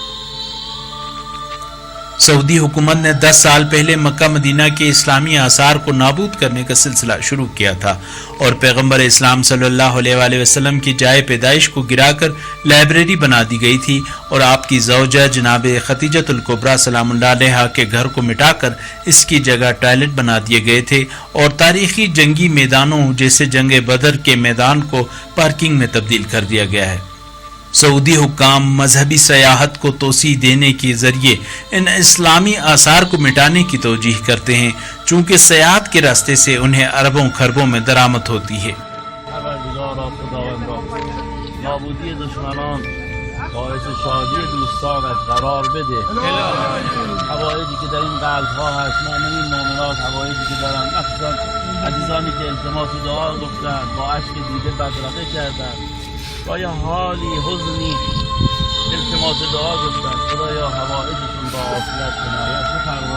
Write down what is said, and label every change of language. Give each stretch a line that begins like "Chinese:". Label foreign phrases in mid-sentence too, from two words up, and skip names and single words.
Urdu: سعودی حکومت نے 10 سال پہلے مکہ مدینہ کے اسلامی آثار کو نابود کرنے کا سلسلہ شروع کیا تھا اور پیغمبر اسلام
Arabic: صلی اللہ علیہ وآلہ وسلم
Urdu: کی جائے پیدائش کو گرا کر لائبریری بنا دی گئی تھی اور آپ کی زوجہ جناب خدیجۃ الکبریٰ
Arabic: سلام اللہ علیہا
Urdu: کے گھر کو مٹا کر اس کی جگہ ٹوائلٹ بنا دیے گئے تھے اور تاریخی جنگی میدانوں جیسے جنگ بدر کے میدان کو پارکنگ میں تبدیل کر دیا گیا ہے. سعودی حکام مذہبی سیاحت کو توسیع دینے کے ذریعے ان اسلامی آثار کو مٹانے کی توجیہ کرتے ہیں چونکہ سیاحت کے راستے سے انہیں اربوں خربوں میں درآمد ہوتی ہے.
Persian: پروردگارا خداوندا نابودی دشمنان باعث شادی دوستانت قرار بده. حوایجی که در این قلب‌ها هست مؤمنین مؤمنات حوایجی که دارن مخصوصا عزیزانی که التماس دعا گفتن با اشک دیده بدرقه کردن با یه حالی حزنی التماس دعا گفتن خدایا حوائجشون با عافیت عنایت بفرما.